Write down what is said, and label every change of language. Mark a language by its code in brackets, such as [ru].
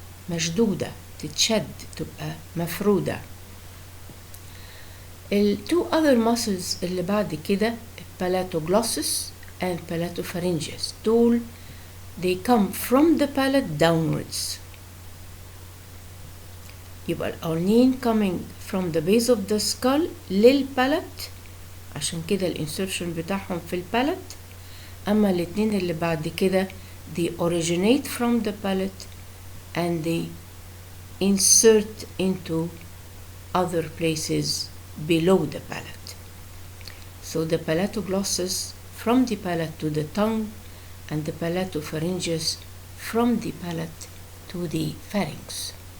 [ar] مشدودة، تتشد، تبقى مفرودة. [en] ال 2 other muscles [ar] اللي بعد كده [en] palatoglossus and palatopharyngeus، [ar] دول [en] they come from the palate downwards. [ar] يبقى الأولين [en] coming from the base of the skull [ar] للبالات، عشان كده الانسرشن بتاعهم في البالات. أما الاتنين اللي بعد كده [en] they originate from the palate and they insert into other places below the palate. So the palatoglossus from the palate to the tongue, and the palatopharyngeus from the palate to the pharynx.